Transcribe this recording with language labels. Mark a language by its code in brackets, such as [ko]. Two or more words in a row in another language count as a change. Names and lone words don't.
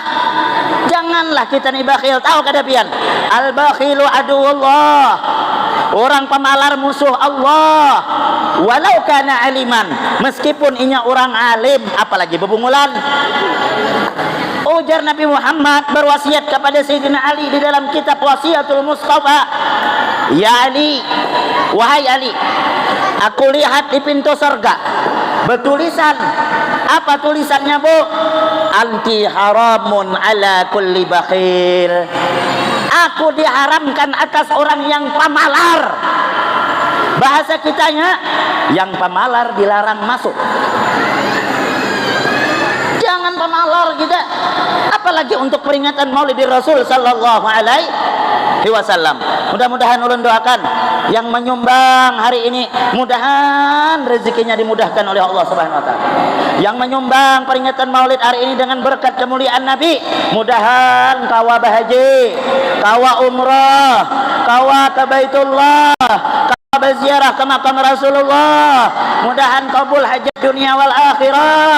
[bjn] Janganlah kita nih bakhil. Tahu kada pian? [ar] البخيل عدو الله. [bjn] Orang pemalar musuh Allah. [ar] ولو كان عالما, [bjn] meskipun inya orang alim, apalagi bebungulan. [id] Ujar Nabi Muhammad berwasiat kepada Sayyidina Ali di dalam kitab Wasiatul Mustafa. Ya Ali, wahai Ali, aku lihat di pintu surga bertulisan. Apa tulisannya bu? [ar] أنت حرام على كل بخيل. [bjn] Aku diharamkan atas orang yang pamalar. Bahasa kitanya, yang pemalar dilarang masuk. Jangan pemalar kita. [id] Apalagi untuk peringatan Maulid Rasul [ar] صلى الله عليه وسلم. [bjn] Mudah-mudahan ulun doakan yang menyumbang hari ini, mudahan rezekinya dimudahkan oleh Allah [ar] سبحانه وتعالى. [bjn] Yang menyumbang peringatan Maulid hari ini dengan berkat kemuliaan Nabi, mudahan kawa bahaji, kawa umrah, kawa ke Baitullah, berziarah ke makam Rasulullah, mudahan kabul hajat dunia wal akhirah.